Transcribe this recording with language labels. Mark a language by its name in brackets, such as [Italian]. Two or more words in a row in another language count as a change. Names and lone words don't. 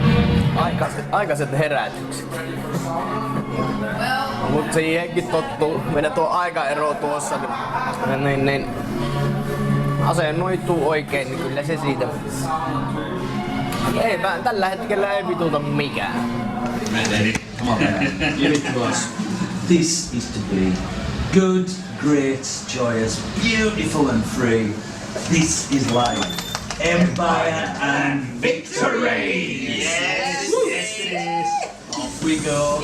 [Finnish] Aikaiset herätykset. Mut siihenkin tottuu. Meidän tuo aikaero tuossa, niin asennoituu oikein, niin kyllä se siitä. Ei, tällä hetkellä ei vituta mikään. [English] This is to be good, great, joyous, beautiful and free. This is life. Empire and victory! Yes, yes it is. Off we go.